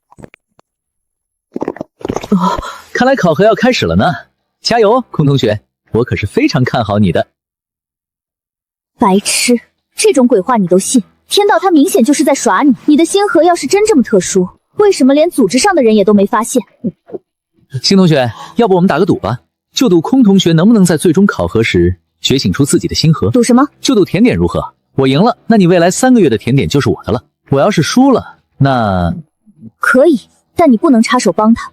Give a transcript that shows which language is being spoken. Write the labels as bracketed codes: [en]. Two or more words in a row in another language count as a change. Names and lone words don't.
[zh] 看來考核要開始了呢，加油，孔同學，我可是非常看好你的。白痴，這種鬼話你都信？天道他明顯就是在耍你。你的星河要是真這麼特殊，為什麼連組織上的人也都沒發現？星同學，要不我們打個賭吧，就賭空同學能不能在最終考核時覺醒出自己的星河。賭什麼？就賭甜點如何？我贏了，那你未來3個月的甜點就是我的了。我要是輸了，那…… 可以，但你不能插手幫他。